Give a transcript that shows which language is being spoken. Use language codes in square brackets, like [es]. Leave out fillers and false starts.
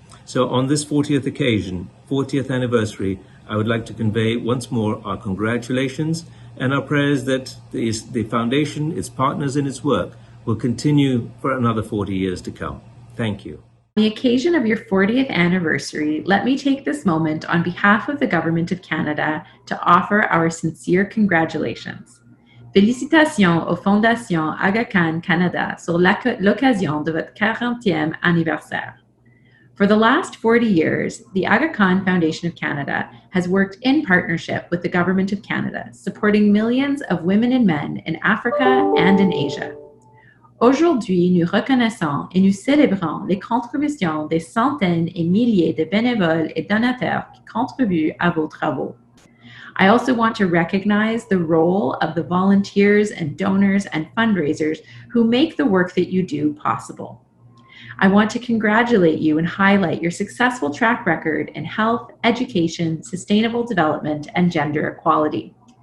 [en] So on this 40th occasion, 40th anniversary, I would like to convey once more our congratulations and our prayers that the Foundation, its partners in its work, will continue for another 40 years to come. Thank you. On the occasion of your 40th anniversary, let me take this moment on behalf of the Government of Canada to offer our sincere congratulations. [fr] Félicitations aux Fondations Aga Khan Canada sur l'occasion de votre 40e anniversaire. [en] For the last 40 years, the Aga Khan Foundation of Canada has worked in partnership with the Government of Canada, supporting millions of women and men in Africa and in Asia. [fr] Aujourd'hui, nous reconnaissons et nous célébrons les contributions des centaines et milliers de bénévoles et donateurs qui contribuent à vos travaux. [en] I also want to recognize the role of the volunteers and donors and fundraisers who make the work that you do possible. I want to congratulate you and highlight your successful track record in health, education, sustainable development, and gender equality.